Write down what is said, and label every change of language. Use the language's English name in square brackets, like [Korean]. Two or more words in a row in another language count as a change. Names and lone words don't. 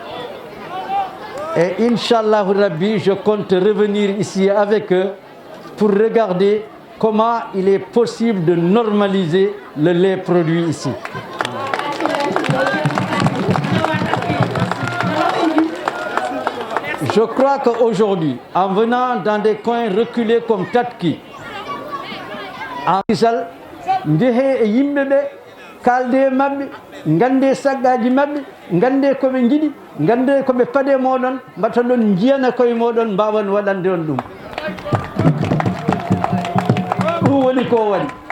[French] Et Inch'Allah Rabbi, je compte revenir ici avec eux pour regarder comment il est possible de normaliser le lait produit ici. Je crois qu'aujourd'hui, en venant dans des coins reculés comme Tatki, [Fula] en Sall, ndehe e yimɓe ɓe kalde e maɓɓe, gande saggaji maɓɓe, gande koɓe jiɗi, gande koɓe paɗe moɗon, mbatta ɗon jiyana koye moɗon mbawan waɗande on ɗum. Ɗum woni ko waɗi.